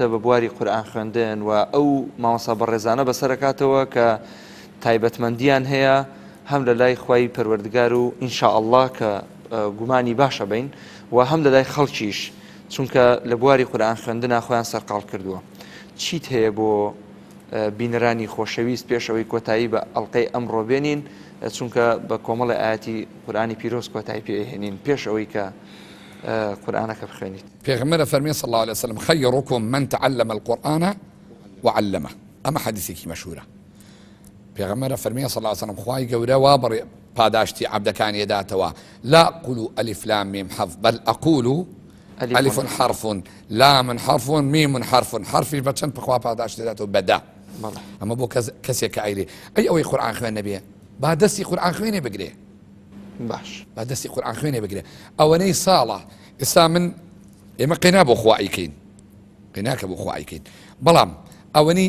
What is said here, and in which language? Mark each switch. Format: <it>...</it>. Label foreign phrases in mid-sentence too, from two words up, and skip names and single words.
<ckb>بە بواری قورئان خوێندن و ئەو مامۆستا بەڕێزانە بەسەرکاتەوە کە تایبەتمەندیان هەیە هەم لە لای خوای پەروەردگار و ئینشاءالله کە گومانی باشە بین و هەم لە لای خەڵکیش چونکە لە بواری قورئان خوێندنە خۆیان سەرقاڵ کردووە چیت هەیە بۆ بینەرانی خۆشەویست پێشەوەی کۆتایی بە ئەڵلقەی ئەمڕۆ بێنین چونکە بە کۆمەڵی ئاەتی قورئانی پیرۆز کۆتایی پێهێنین پێشەوەی کە قورئانەکە بخوێنیت پێغەمبەر فەرمێ</ckb> <ar>صلی الله عليه وسلم خيركم من تعلم القرآن وعلمه</ar> <ckb>ئەمە حەدیثێکی مەشهورە پێغەمبەر فەرمێ</ckb> <ar>صلی الله عليه وسلم</ar> <ckb>خوای گەورە وا پاداشتی عەبدەکانی داتەوە</ckb> <ar>لا أقول ألف لام ميم حرف بل أقول ألف حرف لام حرف ميم حرف</ar> <ckb>حرفی بچەند بخوا پاداشتی داتەوە بەدا ئەمە بۆ کەسێک کە ئەیرێ ئەوەی قورئان خوێن نەبێ با دەستی قورئان خوێنێ بگرێ باش با دەستی قورئان خوێنێ بگرێ ئەوەنەی ساڵە ئێستا من ئێمە قینا بۆ خوا ئەیکەین قیناکە بۆ خوا ئەیکەین بەڵام ئەوەنەی</ckb>